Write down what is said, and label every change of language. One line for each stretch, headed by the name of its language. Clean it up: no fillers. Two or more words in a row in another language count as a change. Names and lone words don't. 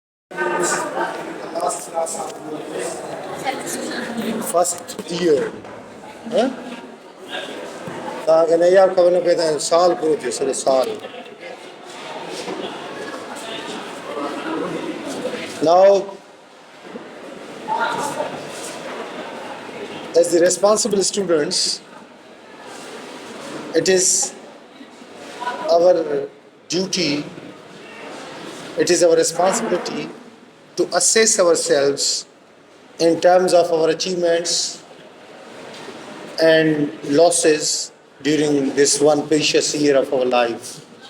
English: First year. Huh?
Sindhi: तव्हांखे नया ख़बर न पए त साल पूरो थियो सॼो साल.
English: Now, as the responsible students, it is our duty, it is our responsibility to assess ourselves in terms of our achievements and losses during this one precious year of our life.